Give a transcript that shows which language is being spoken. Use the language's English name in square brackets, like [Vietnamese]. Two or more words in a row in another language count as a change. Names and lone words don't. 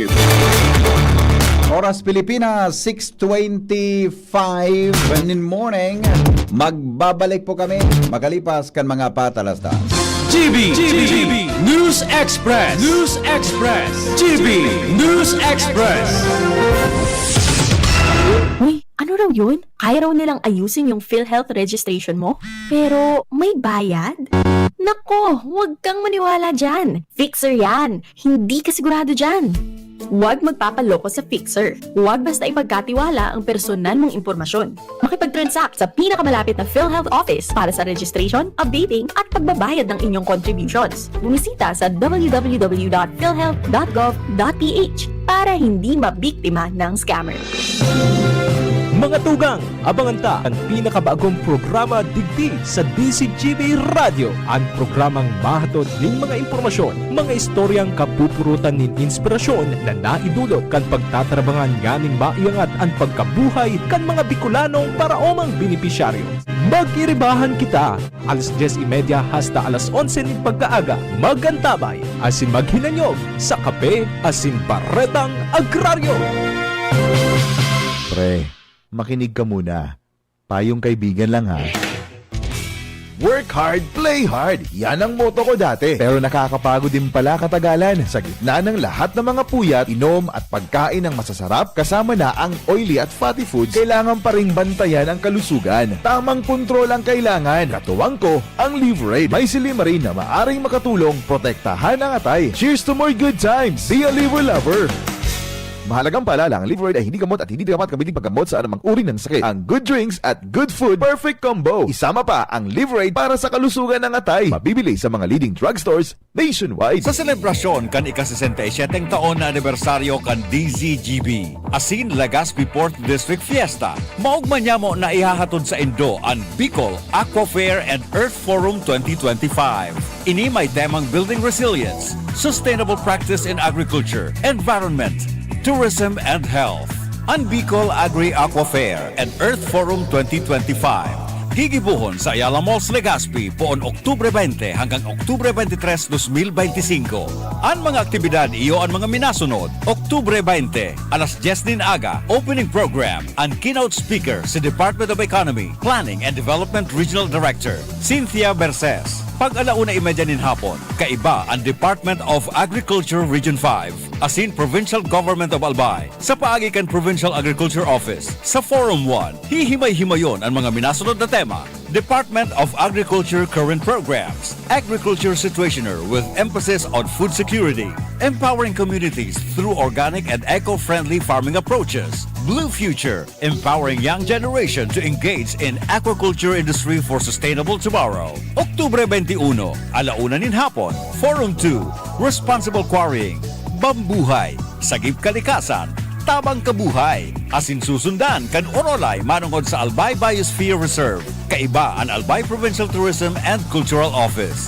[Filipino] Oras Pilipinas, 6:25 [English] in morning. [Filipino] Magbabalik po kami makalipas kan mga patalastas. GB News Express. GB News Express. Uy, Ano raw yun? Kaya raw nilang ayusin yung PhilHealth registration mo? Pero may bayad? Nako, huwag kang maniwala dyan. Fixer yan. Hindi ka sigurado dyan. Huwag magpapaloko sa Fixer. Huwag basta ipagkatiwala ang personal mong impormasyon. Makipag-transact sa pinakamalapit na PhilHealth office para sa registration, updating at pagbabayad ng inyong contributions. Bumisita sa www.philhealth.gov.ph para hindi mabiktima ng scammer. [Bikol] Mga tugang, abangan ta ang pinakabagong programa digdi sa DCGB Radio. Ang programang mahatod ning mga impormasyon, mga istoryang kapupurutan nin inspirasyon na naidulot kan pagtatrabangan nganing maiangat ang pagkabuhay kan mga Bicolanong paraomang benepisyaryo. Magiribahan kita, alas 10:30 hasta alas 11 ning pagkaaga, magantabay, asin maghinanyog sa kape, asin baretang agraryo. [Filipino] Pre, makinig ka muna. Payong kaibigan lang ha. [English] Work hard, play hard. [Filipino] Yan ang motto ko dati. Pero nakakapagod din pala katagalan. Sa gitna ng lahat ng mga puyat, inom at pagkain ng masasarap, kasama na ang oily at [English] fatty foods, [Filipino] kailangan pa ring bantayan ang kalusugan. Tamang kontrol ang kailangan. Katuwang ko, ang Liverade. May silimarin na maaring makatulong protektahan ang atay. [English] Cheers to more good times. Be a liver lover. [Filipino] Mahalagang paalala, ang Liverade ay hindi gamot at hindi dapat kabiling paggamot sa anumang uri ng sakit. Ang [English] good drinks [Filipino] at [English] good food, perfect combo. [Filipino] Isama pa ang Liverade para sa kalusugan ng atay. Mabibili sa mga [English] leading drugstores nationwide. [Bikol] Sa selebrasyon kan ika-67 taon na anibersaryo kan DZGB, asin Legazpi Port District Fiesta, maugman niya mo na ihahatod sa Indo ang Bicol Aqua Fair and Earth Forum 2025. Ini may temang [English] Building Resilience, Sustainable Practice in Agriculture, Environment, Tourism and Health. [Bikol] Ang Bicol Agri-Aqua Fair and Earth Forum 2025. Higibuhon sa Ayala Malls Legazpi poon Oktubre 20 hanggang Oktubre 23, 2025. Ang mga aktibidad iyo ang mga minasunod. Oktubre 20, alas 10 din aga, [English] opening program. [Bikol] Ang [English] keynote speaker [Bikol] si Department of Economy, Planning and Development Regional Director, Cynthia Berces. Pag-alauna imedyanin hapon, kaiba ang Department of Agriculture Region 5, asin Provincial Government of Albay, sa paagikan Provincial Agriculture Office. Sa Forum 1, hihimay-himayon ang mga minasunod na tema. [English] Department of Agriculture Current Programs, Agriculture Situationer with emphasis on food security, empowering communities through organic and eco-friendly farming approaches, Blue Future, empowering young generation to engage in aquaculture industry for sustainable tomorrow. [Bikol] Oktubre 21, alauna nin hapon, Forum 2, Responsible Quarrying, Bambuhay, Sagip Kalikasan, Tabang Kabuhay, asin susundan kan Orolay manungod sa Albay Biosphere Reserve, kaiba ang Albay Provincial Tourism and Cultural Office.